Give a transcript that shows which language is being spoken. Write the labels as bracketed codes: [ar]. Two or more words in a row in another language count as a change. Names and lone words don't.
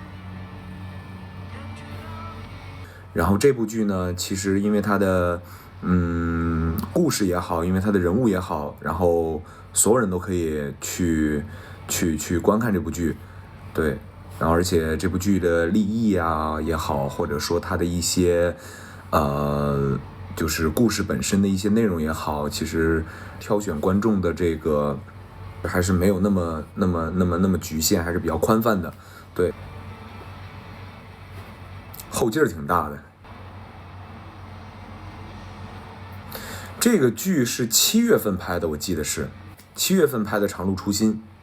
[zh] 然後這部劇呢，其實因為它的故事也好，因為它的人物也好，然後所有人都可以去觀看這部劇，對。然後而且這部劇的立意啊也好，或者說它的一些就是故事本身的一些內容也好，其實挑選觀眾的這個還是沒有那麼局限，還是比較寬泛的，對。後勁兒挺大的。這個劇是7月份拍的，我記得是7月份拍的《長路初心》。